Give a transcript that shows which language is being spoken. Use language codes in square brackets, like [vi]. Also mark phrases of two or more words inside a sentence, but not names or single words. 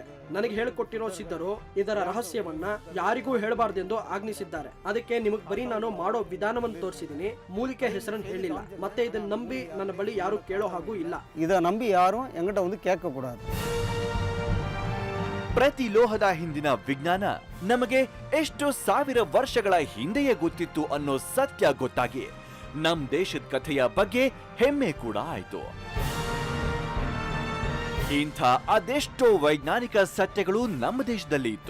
[kn] ನನಗೆ ಹೇಳಿಕೊಟ್ಟಿರೋ ಸಿದ್ಧರು ಇದರ ರಹಸ್ಯವನ್ನ ಯಾರಿಗೂ ಹೇಳಬಾರ್ದೆಂದು ಆಜ್ಞಿಸಿದ್ದಾರೆ. ಅದಕ್ಕೆ ನಿಮಗೆ ಬರೀ ನಾನು ಮಾಡೋ ವಿಧಾನವನ್ನು ತೋರಿಸಿದೀನಿ, ಮೂಲಿಕೆ ಹೆಸರನ್ನು ಹೇಳಿಲ್ಲ. ಮತ್ತೆ ಇದನ್ನ ನಂಬಿ ನನ್ನ ಬಳಿ ಯಾರು ಕೇಳೋ ಹಾಗೂ ಇಲ್ಲ. [ta] இதை நம்பி யாரும் எங்கிட்ட வந்து கேட்கக்கூடாது. [kn] ಪ್ರತಿ ಲೋಹದ ಹಿಂದಿನ ವಿಜ್ಞಾನ ನಮಗೆ ಎಷ್ಟು ಸಾವಿರ ವರ್ಷಗಳ ಹಿಂದೆಯೇ ಗೊತ್ತಿತ್ತು ಅನ್ನೋ ಸತ್ಯ ಗೊತ್ತಾಗಿ ನಮ್ ದೇಶದ ಕಥೆಯ ಬಗ್ಗೆ ಹೆಮ್ಮೆ ಕೂಡ ಆಯ್ತು. ಇಂಥ ಅದೆಷ್ಟೋ ವೈಜ್ಞಾನಿಕ ಸತ್ಯಗಳು ನಮ್ಮ ದೇಶದಲ್ಲಿ ಇತ್ತು.